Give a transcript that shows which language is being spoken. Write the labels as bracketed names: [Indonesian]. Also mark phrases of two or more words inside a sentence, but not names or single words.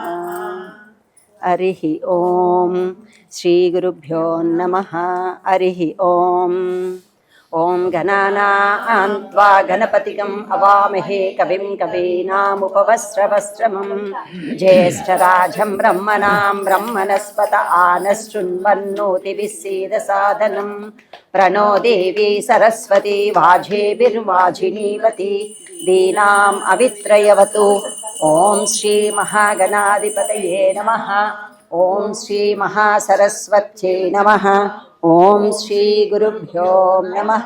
[Sanskrit] హరి ఓం శ్రీ గురుభ్యో నమః. హరి ఓం. ఓం గణానాం త్వా గణపతిగం అవామహే కవిం కవీనాముపవస్త్రవస్త్రమం జ్యేష్ఠరాజం బ్రహ్మణాం బ్రహ్మణస్పత ఆనశృణ్వన్నోతిభిः सीदसादनं प्रणो देवी सरस्वती वाजेभिर्वाजिनीवती दीनाम् अवित्रयवतु. ओम श्री महागणाधिपतये नमः. ओम श्री महासरस्वत्यै नमः. ओम श्री गुरुभ्यो नमः.